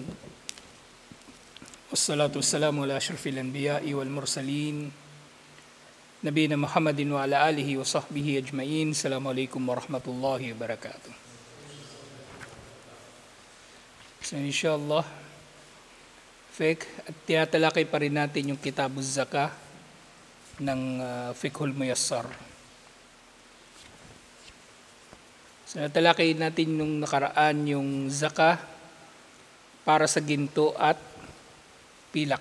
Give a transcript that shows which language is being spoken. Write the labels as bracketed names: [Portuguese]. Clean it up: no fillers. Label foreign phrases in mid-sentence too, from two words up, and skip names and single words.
[Arabic] والصلاة والسلام على أشرف الأنبياء والمرسلين. نبينا محمد وعلى آله وصحبه أجمعين. السلام عليكم ورحمة الله وبركاته. [Filipino] So inshallah, at tiyatalakay pa rin natin yung Kitabuz Zakah ng Fiqhul Muyassar. So natalakay natin nung nakaraan yung zakah para sa ginto at pilak.